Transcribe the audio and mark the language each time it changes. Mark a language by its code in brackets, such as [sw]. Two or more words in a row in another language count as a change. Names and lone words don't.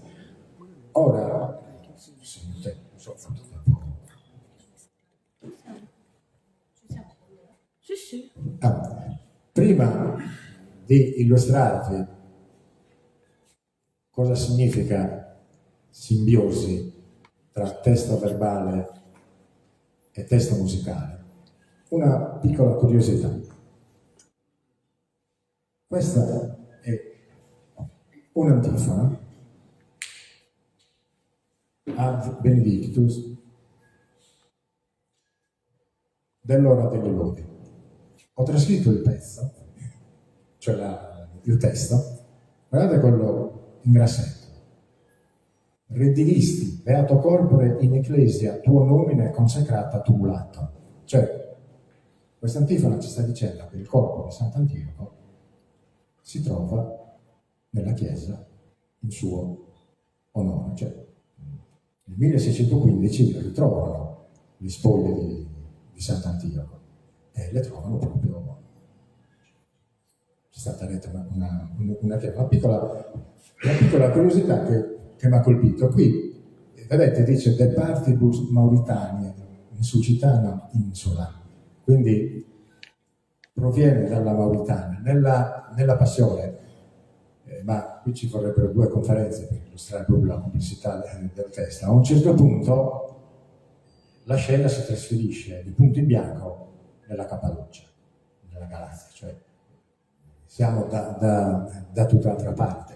[it] Ora, prima di illustrarvi cosa significa simbiosi tra testo verbale e testo musicale, una piccola curiosità. Questa è un'antifona ad Benedictus dell'Ora degli Lodi. Ho trascritto il pezzo, cioè il testo, guardate quello in grassetto. [la] Reddivisti, beato corpore in ecclesia, tuo nomine consecrata tumulato. [it] Cioè, questa antifona ci sta dicendo che il corpo di Sant'Antioco si trova nella chiesa in suo onore. Cioè, nel 1615 ritrovano le spoglie di Sant'Antioco e le trovano proprio. C'è stata detta una piccola curiosità che mi ha colpito. Qui, vedete, dice [la] de partibus Mauritania, insuscitana insula, [it] quindi proviene dalla Mauritania. Nella passione, ma qui ci vorrebbero 2 conferenze per illustrare proprio la complessità del testo. A un certo punto la scena si trasferisce di punto in bianco nella Cappadocia, nella Galazia, cioè siamo da tutt'altra parte.